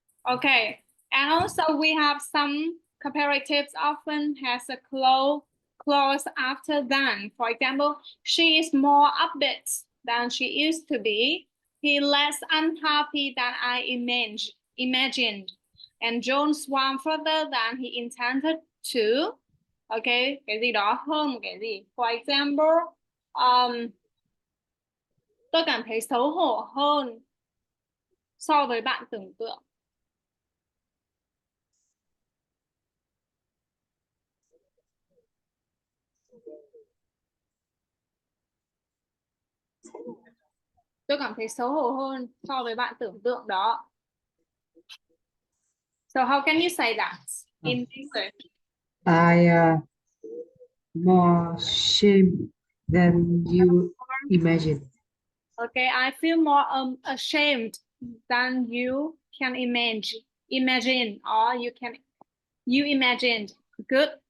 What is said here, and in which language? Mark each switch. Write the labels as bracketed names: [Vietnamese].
[English] Okay, and also we have some comparatives often has a clause after than. For example, she is more upbeat than she used to be. He less unhappy than I imagined. And John swam further than he intended to. [Vietnamese] Okay, cái gì đó hơn một cái gì. [English] For example, [Vietnamese] tôi cảm thấy xấu hổ hơn so với bạn tưởng tượng. Tôi cảm thấy xấu hổ hơn so với bạn tưởng tượng đó. [English] So how can you say that in English? I more shame than you imagine. Okay, I feel more ashamed than you can imagine, or you imagined. Good.